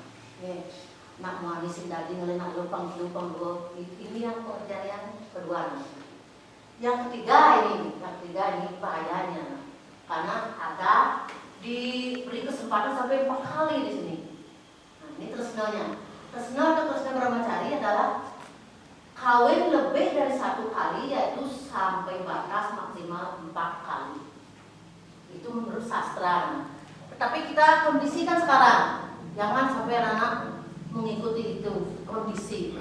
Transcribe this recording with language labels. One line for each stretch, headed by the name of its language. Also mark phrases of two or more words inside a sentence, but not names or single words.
Indonesian: Nak menghabisin daging oleh nak lupang dua. Ini yang pengertian yang kedua. Yang ketiga ini bahayanya, karena ada diberi kesempatan sampai 4 kali di sini. Nah, ini tresnanya. Tresna atau tresna brahmacari adalah kawin lebih dari 1 kali, yaitu sampai batas maksimal 4 kali. Itu menurut sastra. Tetapi kita kondisikan sekarang, jangan sampai anak mengikuti itu kondisi.